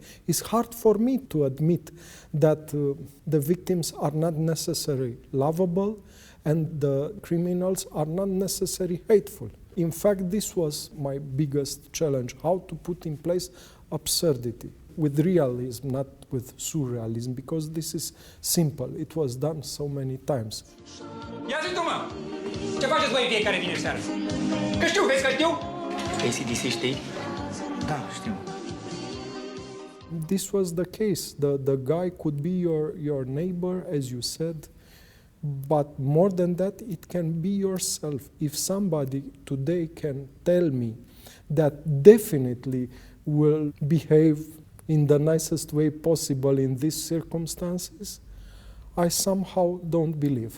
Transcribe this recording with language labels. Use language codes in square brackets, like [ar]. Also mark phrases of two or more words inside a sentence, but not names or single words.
[en] It's hard for me to admit that the victims are not necessarily lovable and the criminals are not necessarily hateful. In fact, this was my biggest challenge, how to put in place absurdity with realism, not with surrealism, because this is simple. It was done so many times. [ro] Ia zi tu, mă! Ce faceți voi fiecare vineri seara? Că știu, vezi că știu? ACDC știi? Da, știu. [en] This was the case. The guy could be your neighbor, as you said, but more than that, it can be yourself. If somebody today can tell me that definitely will behave in the nicest way possible in these circumstances, I somehow don't believe.